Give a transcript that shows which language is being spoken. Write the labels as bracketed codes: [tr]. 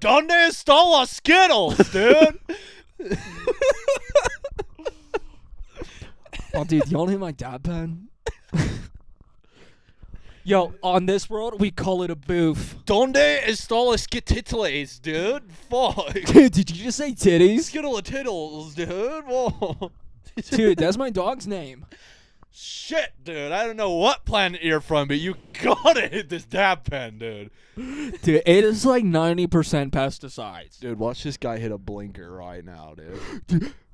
[es] Donde están los Skittles, dude? [en] Oh, dude, you want to hear my dad pen? Yo, on this road, we call it a booth. [es] Donde están los Skittles, dude? [en] Fuck. Dude, did you just say titties? Skittle-tittles, dude. Whoa. Dude, that's my dog's name. Shit, dude. I don't know what planet you're from, but you gotta hit this dab pen, dude. Dude, it is like 90% pesticides. Dude, watch this guy hit a blinker right now, dude.